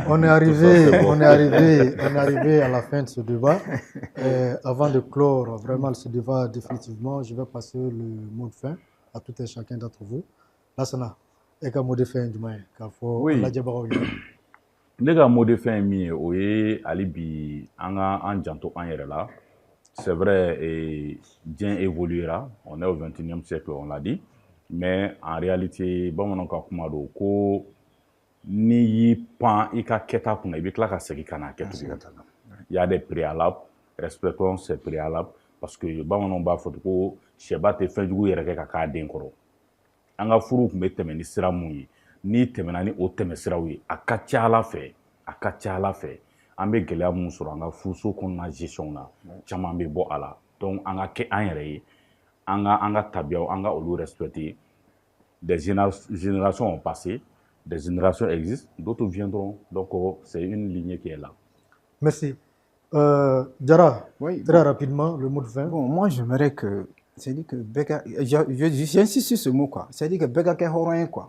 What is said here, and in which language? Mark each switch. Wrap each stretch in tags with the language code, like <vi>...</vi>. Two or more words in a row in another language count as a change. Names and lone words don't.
<fr>on est arrivé à la fin de ce débat. Avant de clore vraiment ce débat définitivement, je vais passer le mot de fin à tout et chacun d'entre vous. Lassana, et quel mot de fin du moins</fr> <bm>Oui. Ne ka</bm> <fr>mot de fin</fr> <bm>min ye o ye hali bi an janto an yɛrɛ la.</bm> <fr>C'est vrai, diɲɛ évoluera, on est au 21e siècle, on l'a dit. Mais en réalité,</fr> <bm>bamananw ka kuma don ko n'i y'i pan i ka kɛta kunna i bɛ tila ka segin ka n'a kɛ tugun.</bm> <fr>Il y a des préalables, respectons ces préalables parce que</fr> <bm>bamananw b'a fɔ ko sɛba tɛ fɛn jugu yɛrɛ kɛ ka k'a den kɔrɔ. An ka furuw tun bɛ tɛmɛ ni sira mun ye, n'i tɛmɛna ni o tɛmɛsiraw ye, a ka ca Ala fɛ, an bɛ gɛlɛya mun sɔrɔ an ka furuso kɔnɔna gestion na, caman bɛ bɔ a la. Donc an ka kɛ an yɛrɛ ye. An ka tabiyaw, an ka olu respecter.</bm> <fr>Des générations ont passé, des générations existent, d'autres viendront. Donc, c'est une lignée qui est là. Merci. Diarra, oui, très rapidement, le mot de fin. Bon, moi, j'aimerais que... C'est-à-dire que Beka... J'insiste sur ce mot, quoi. C'est-à-dire que Beka est horon, quoi.</fr>